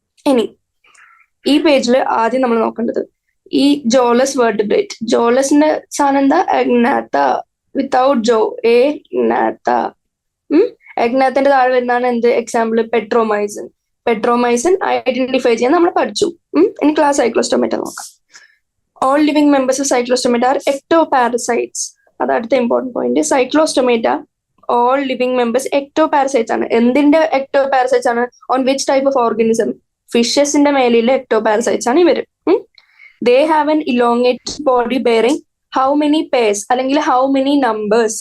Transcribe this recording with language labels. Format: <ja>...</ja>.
<ml>ഇനി ഈ പേജിൽ ആദ്യം നമ്മൾ നോക്കേണ്ടത് ഈ ജോലസ് വെർട്ടിബ്രേറ്റ്. ജോലസിന്റെ സാധനം എന്താ? അഗ്നാത്ത. Without Joe, A ഗ്നാത്ത. അഗ്നാത്തിന്റെ താഴെ വരുന്നതാണ് എന്ത്? എക്സാമ്പിൾ പെട്രോമൈസിൻ. പെട്രോമൈസിൻ ഐഡന്റിഫൈ ചെയ്യാൻ നമ്മൾ പഠിച്ചു. ഇനി ക്ലാസ് സൈക്ലോസ്റ്റോമേറ്റ നോക്കാം.</ml> <en>All living members of cyclostomata are ectoparasites.</en> <ml>അത് അടുത്ത important point.</ml> <en>cyclostomata all living members ectoparasites</en> <ml>ആണ്. എന്തിന്റെ</ml> <en>ectoparasites</en> <ml>ആണ്?</ml> <en>On which type of organism?</en> <ml>ഫിഷസിന്റെ മേലെയുള്ള എക്ടോ പാരസൈറ്റ്സ് ആണ് ഇവര്.</ml> <en>they have an elongated body bearing how many pairs</en> <ml>അല്ലെങ്കിൽ</ml> <en>How many numbers?</en>